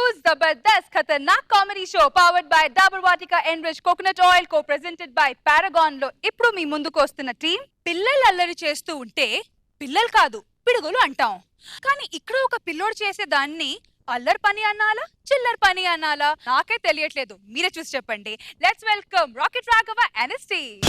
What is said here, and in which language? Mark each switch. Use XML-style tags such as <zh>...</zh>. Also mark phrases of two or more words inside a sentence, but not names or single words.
<hi>जबरदस्त खतरनाक कॉमेडी शो</hi> <en>powered by Dabur Vatika enriched coconut oil co-presented by Paragon</en> <te>లో ఇప్పుడు మీ ముందుకు వస్తున్న టీం పిల్లలు అల్లరి చేస్తూ ఉంటే పిల్లలు కాదు పిడుగులు అంటాం. కానీ ఇక్కడ ఒక పిల్లోడు చేసే దాన్ని అల్లరి పని అనాలా చిల్లర పని అనాలా నాకే తెలియట్లేదు, మీరే చూసి చెప్పండి.</te> <en>let's welcome Rocket Raghava NST.</en>